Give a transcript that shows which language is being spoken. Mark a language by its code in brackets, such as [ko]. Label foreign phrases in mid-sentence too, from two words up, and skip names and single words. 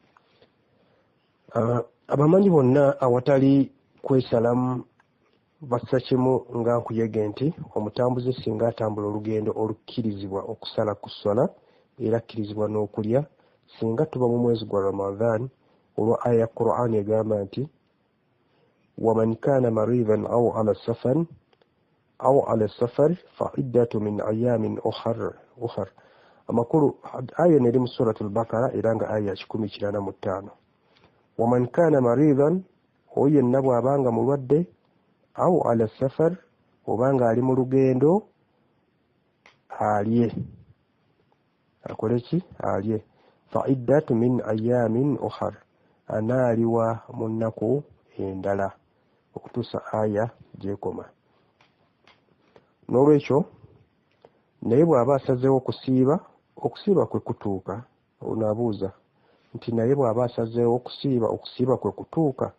[lg] Abamanyi bonna awatali kwesalamu bassa kimu nga nkuyege nti omutambuze singa atambula olugendo olukkirizibwa okusala ku ssala era akkirizibwa n'okulya, singa tuba mu mwezi gwa Ramadan, olwa aya ya Qur'an egamba nti [ar] ومن كان مريضا أو على سفر فعدة من أيام أخر. [lg] Amakulu aya eri mu suratul Baqara era nga aya 185. [ar] ومن كان مريضا, [lg] oyo yenna bw'abanga mulwadde, [ar] أو على سفر [lg] obanga ali mu lugendo, alye. Akole ki? Alye. [ar] فعدة من أيام أخر, [lg] anaaliwa mu nnaku endala okutuusa aya gyekoma. N'olwekyo naye bw'aba asazeewo okusiiba kwe kutuuka, onaabuuza nti naye bw'aba asazeewo okusiiba kwe kutuuka.